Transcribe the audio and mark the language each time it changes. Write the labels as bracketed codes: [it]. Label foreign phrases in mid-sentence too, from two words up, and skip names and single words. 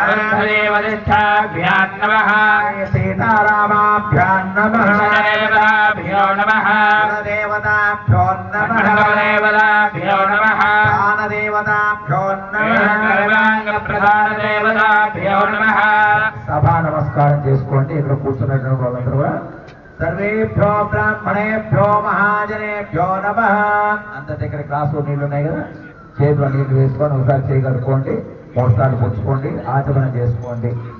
[sa] वरिष्ठाभ्यां नमः सीतारामाभ्यां नमः देवताभ्यो नमः देवताभ्यो नमः देवताभ्यो नमः दानदेवताभ्यो नमः सर्वाङ्गप्रधानदेवताभ्यो नमः [te] సభా నమస్కారం చేసుకోండి ఇక్కడ కూర్చున్నటువంటి వాళ్ళందరూ కూడా [sa] సర్వేభ్యో బ్రాహ్మణేభ్యో మహాజనేభ్యో నమః. [te] అంత దగ్గర గ్లాసు నీళ్ళు ఉన్నాయి కదా, చేతిలో నీళ్లు వేసుకొని ఒకసారి చేయగలుగుకోండి, మోస్తాలు పుచ్చుకోండి, ఆచమనం చేసుకోండి.